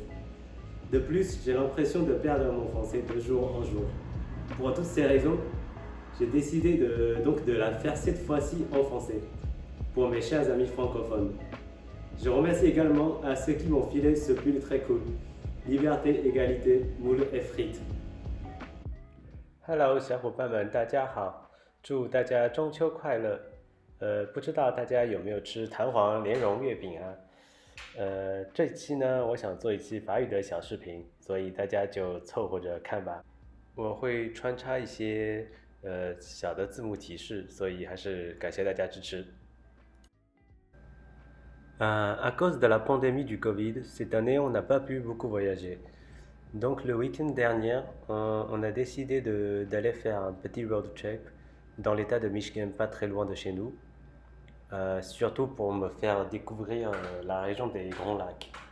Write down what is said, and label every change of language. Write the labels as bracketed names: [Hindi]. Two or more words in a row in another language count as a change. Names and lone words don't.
[French] De plus, j'ai l'impression de perdre mon français de jour en jour. Pour toutes ces raisons, j'ai décidé de la faire cette fois-ci en français, pour mes chers amis francophones. Je remercie également à ceux qui m'ont filé ce pull très cool. Liberté, égalité, moule et frites. [Chinese] Hello， 小伙伴们，大家好！祝大家中秋快乐。不知道大家有没有吃弹簧莲蓉月饼啊？这期呢，我想做一期法语的小视频，所以大家就凑合着看吧。我会穿插一些小的字幕提示，所以还是感谢大家支持。 [French] À cause de la pandémie du Covid, cette année, on n'a pas pu beaucoup voyager. Donc le week-end dernier, on a décidé d'aller faire un petit road trip dans l'état de Michigan, pas très loin de chez nous, surtout pour me faire découvrir la région des Grands Lacs.